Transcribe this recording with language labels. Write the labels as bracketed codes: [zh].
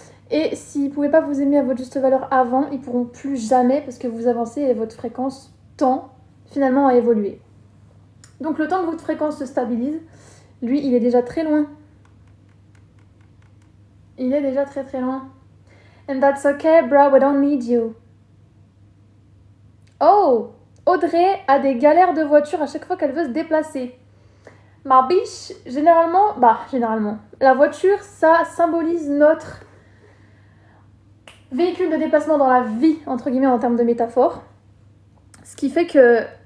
[fr] Et s'ils ne pouvaient pas vous aimer à votre juste valeur avant, ils ne pourront plus jamais parce que vous avancez et votre fréquence tend finalement à évoluer. Donc le temps que votre fréquence se stabilise, lui, il est déjà très loin. Il est déjà très très loin. [en] And that's okay, bro, we don't need you. [fr] Oh, Audrey a des galères de voiture à chaque fois qu'elle veut se déplacer. Ma biche, généralement, la voiture, ça symbolise notre véhicule de déplacement dans la vie, entre guillemets, en termes de métaphore. Ce qui fait que